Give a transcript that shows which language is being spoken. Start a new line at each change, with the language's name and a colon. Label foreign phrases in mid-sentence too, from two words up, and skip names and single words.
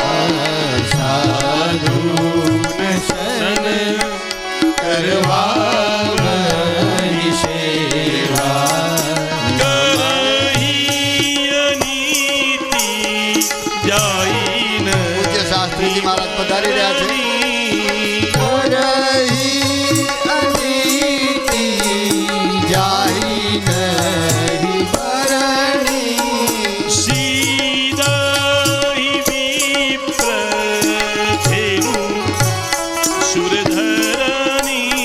Hindi: साधु सन करवावहि सेवा, करहि अनीति जाइन
Gujarati: પૂજ્ય શાસ્ત્રી જી મહારાજ પધારી રહ્યા છે।
Hindi: करहि अनीति जाहि नहि भरणी, सीदहि विप्र धेनु सुरधरणी,